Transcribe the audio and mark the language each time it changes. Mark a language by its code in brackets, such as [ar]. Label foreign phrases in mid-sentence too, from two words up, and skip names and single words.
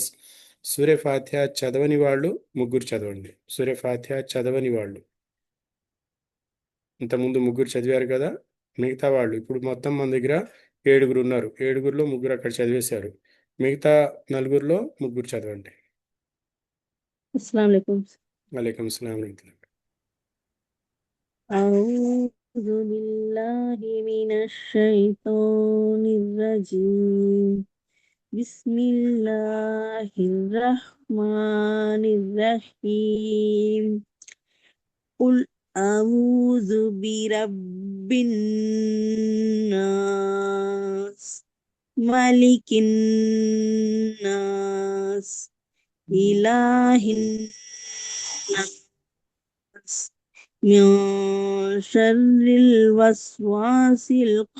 [te] సూర్య ఫాతిహా చదవని వాళ్ళు ముగ్గురు చదవండి. సూర్య ఫాతిహా చదవని వాళ్ళు, ఇంతకుముందు ముగ్గురు చదివారు కదా, మిగతా వాళ్ళు ఇప్పుడు మొత్తం మన దగ్గర 7 ఉన్నారు. 7లో 3 అక్కడ చదివేశారు. మిగతా 4లో 3 చదవండి. [ar] السلام عليكم. وعليكم السلام ورحمة الله. أعوذ بالله من الشيطان الرجيم. بسم الله الرحمن الرحيم. قل أعوذ برب الناس ملك الناس إله الناس من شر الوسواس